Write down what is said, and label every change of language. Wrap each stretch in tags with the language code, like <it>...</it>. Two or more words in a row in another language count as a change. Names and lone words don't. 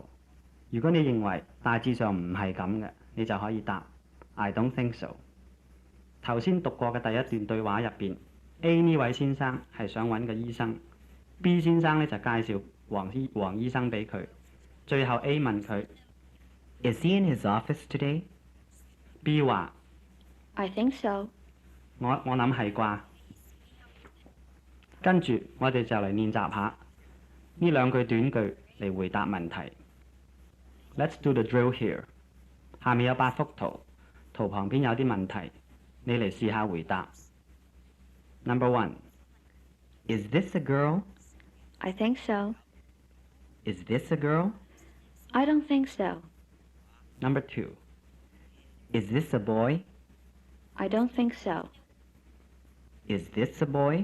<yue>如果你認為大致上唔係咁嘅，你就可以答</yue> <en>I don't think so。</en> <yue>頭先讀過嘅第一段對話入邊 ，A 呢位先生係想揾個醫生 ，B 先生呢就介紹黃醫生俾佢。最後 A 問佢</yue> <en>Is he in his office today?</en> <yue>B 話</yue> <en>I think so.</en> <yue>我諗係啩。跟住我哋就嚟練習下呢兩句短句嚟回答問題。</yue> <en>Let's do the drill here。</en> <yue>下面有8幅圖，圖旁邊有啲問題，你嚟試下回答。Number 1。</yue> <en>Is this a girl? I think so. Is this a girl? I don't think so. Number 2。 Is this a boy? I don't think so. Is this a boy?</en>